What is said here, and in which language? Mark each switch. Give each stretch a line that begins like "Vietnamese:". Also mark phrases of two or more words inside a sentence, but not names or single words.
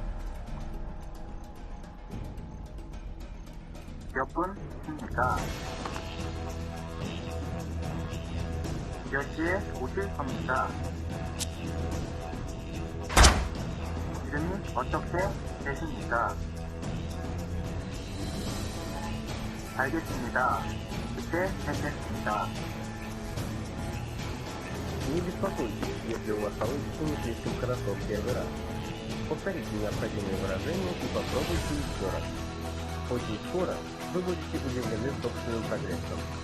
Korean: 몇 분입니까? 몇 시에 오실 겁니까? 이름이 어떻게 되십니까? 알겠습니다. 그때 뵙겠습니다.
Russian: Не беспокойтесь, если у вас получится не слишком хорошо в первый раз. Повторите необходимые выражения и попробуйте еще раз. Очень скоро вы будете удивлены собственным прогрессом.